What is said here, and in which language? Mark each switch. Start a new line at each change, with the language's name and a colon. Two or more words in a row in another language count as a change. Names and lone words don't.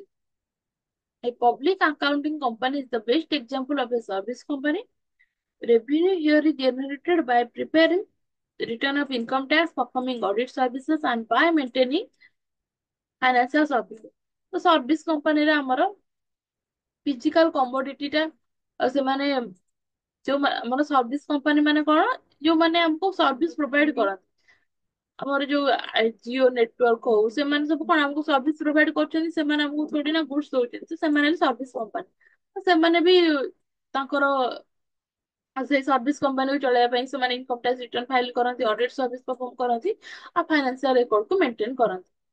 English: A public accounting company is the best example of a service company. Revenue here is generated by preparing the return of income tax, performing audit services, and by maintaining financial services.
Odia: ତ
English: service companyre
Odia: ଆମର
English: physical commodityta
Odia: ସେମାନେ ଯୋଉ ଆମର
English: service company
Odia: ମାନେ କଣ ଯୋଉମାନେ ଆମକୁ
English: service provide
Odia: କରନ୍ତି ଆମର ଯୋଉ
English: Jio network
Odia: ହଉ ସେମାନେ ସବୁ କଣ ଆମକୁ
English: service provide
Odia: କରୁଛନ୍ତି ସେମାନେ ଆମକୁ ଥୋଡି ନା ଗୁଡ୍ସ ଦଉଛନ୍ତି ତ ସେମାନେ ହେଲେ
English: service company
Odia: ସେମାନେ ବି ତାଙ୍କର ସେଇ
English: service companyku
Odia: ଚଳେଇବା ପାଇଁ ସେମାନେ
English: income tax return file
Odia: କରନ୍ତି
English: audit service perform
Odia: କରନ୍ତି ଆଉ
English: financial recordku maintain
Odia: କରନ୍ତି।